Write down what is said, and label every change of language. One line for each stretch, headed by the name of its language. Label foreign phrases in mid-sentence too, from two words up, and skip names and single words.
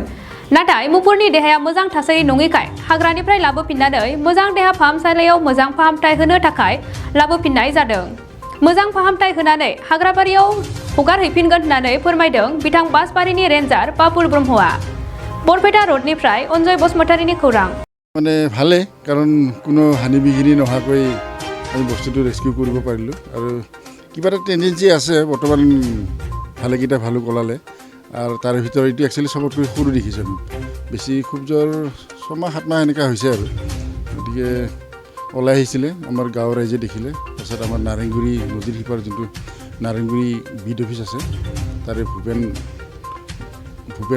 Bodo: नाथाय मुफुरनि देहाया मोजां थासारि नङिखाय हाग्रानिफ्राय लाबोफिननानै मोजां देहा फाहामसालियाव मोजां फाहामथाय होनो थाखाय लाबोफिननाय जादों। मोजां फाहामथाय होनानै हाग्राबारियाव हगारहैफिनगोन होननानै फोरमायदों बिथां बासबारिनि रेन्जार बाबुल ब्रह्मआ। बरपेटा रडनिफ्राय अनजय बसुमतारीनि खौरां।
Assamese: মানে ভালে কাৰণ কোনো হানি বিঘিনি নোহোৱাকৈ আমি বস্তুটো ৰেস্কিউ কৰিব পাৰিলোঁ আৰু কিবা এটা টেণ্ডেঞ্চি আছে বৰ্তমান ভালেকেইটা ভালুক ওলালে আৰু তাৰে ভিতৰত এইটো একচুৱেলি চবতকৈ সৰু দেখিছোঁ আমি বেছি খুব জ্বৰ 6 মাহ 7 মাহ এনেকুৱা হৈছে আৰু গতিকে ওলাই আহিছিলে আমাৰ গাঁৱৰ ৰাইজে দেখিলে তাৰপিছত আমাৰ নাৰেংগুৰি নদীৰ সিপাৰ যোনটো নাৰেংগুৰি
English: beat office
Assamese: আছে তাৰে ভূপেন